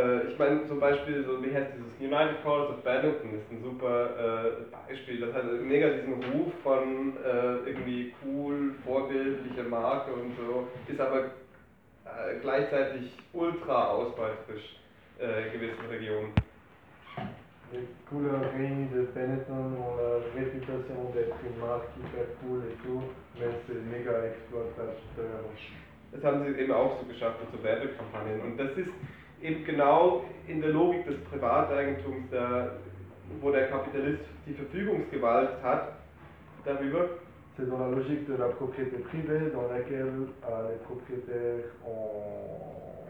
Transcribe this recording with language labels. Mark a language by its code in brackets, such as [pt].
[de] Ich meine zum Beispiel, so, wie heißt dieses United Calls of Bannerton, ist ein super Beispiel. Das hat mega diesen Ruf von irgendwie cool, vorbildlicher Marke und so, ist aber gleichzeitig ultra ausbeuterisch in gewissen Regionen. [fr] Les couleurs réunies de Benetton ont la réputation d'être une marque hyper cool et tout, mais c'est méga exploitateur. [de] Das haben sie eben auch so geschafft mit so Werbekampagnen. Und das ist eben genau in der Logik des Privateigentums, wo der Kapitalist die Verfügungsgewalt hat, darüber. [fr] C'est dans la logique de la propriété privée, dans laquelle les propriétaires ont.